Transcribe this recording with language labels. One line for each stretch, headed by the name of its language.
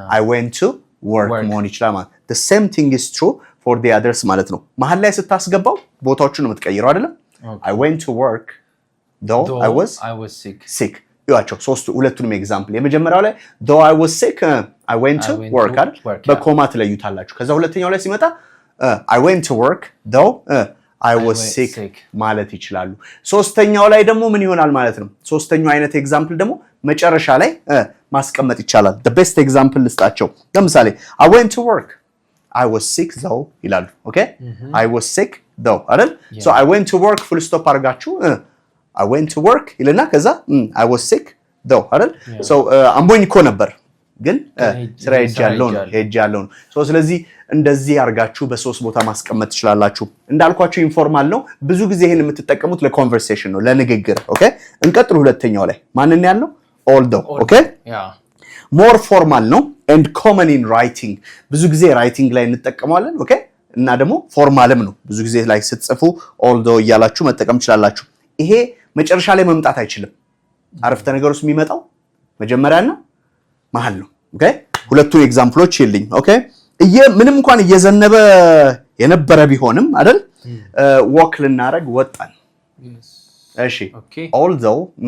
English: I went to work
Amharic: መሆን ይችላል ማለት
English: the same thing is true for the others
Amharic: ማለት ነው። መሀል ላይ ስታስገባው ቦታዎቹን ነው የምትቀይረው አይደል?
English: I went to work though I was sick
Amharic: ያቸው ሶስቱ ሁለቱንም ኤግዛምፕል የመጀመሪያው ላይ
English: though I was sick I went to work አይደል?
Amharic: በኮማ ትለዩታላችሁ። ከዛ ሁለተኛው ላይ ሲመጣ
English: I went to work though I was sick
Amharic: ማለት ይችላሉ። ሶስተኛው ላይ ደግሞ ምን ይሆናል ማለት ነው? ሶስተኛው አይነት ኤግዛምፕል ደግሞ መጨረሻ ላይ ማስቀመጥ ይቻላል።
English: the best example
Amharic: ልስጣቸው። ለምሳሌ
English: I went to work I was sick though
Amharic: ይላሉ። ኦኬ
English: I was sick though
Amharic: አይደል?
English: so I went to work full stop
Amharic: አድርጋችሁ
English: I went to work
Amharic: ይልና ከዛ
English: I was sick though አይደል?
Amharic: so አምቦኝ እኮ ነበር ግን ስራ ሄጃለሁ ነው። so ስለዚህ እንደዚህ አርጋችሁ በሶስት ቦታ ማስቀመጥ ትችላላችሁ። እንዳልኳችሁ ኢንፎርማል ነው። ብዙ ጊዜ ይሄን የምትጠቀሙት ለኮንቨርሴሽን ነው፣ ለንግግር። ኦኬ እንቀጥል። ሁለተኛው ላይ ማንን ያለው? although። ኦኬ
English: more formal
Amharic: ነው
English: and common in writing።
Amharic: ብዙ ጊዜ ራይቲንግ ላይ እንጠቀመዋለን። ኦኬ እና ደግሞ ፎርማልም ነው። ብዙ ጊዜ ላይ ስትጽፉ although እያላችሁ መጠቀም ትችላላችሁ። ይሄ መጨረሻ ላይ መምጣት አይችልም። አረፍተ ነገር ውስጥ የሚመጣው መጀመሪያና መሃል ነው። ኦኬ ሁለቱን ኤግዛምፕሎች ይልኝ። ኦኬ ምንም እንኳን እየዘነበ የነበረ ቢሆንም አይደል ወክ ልናረግ ወጣን። እሺ although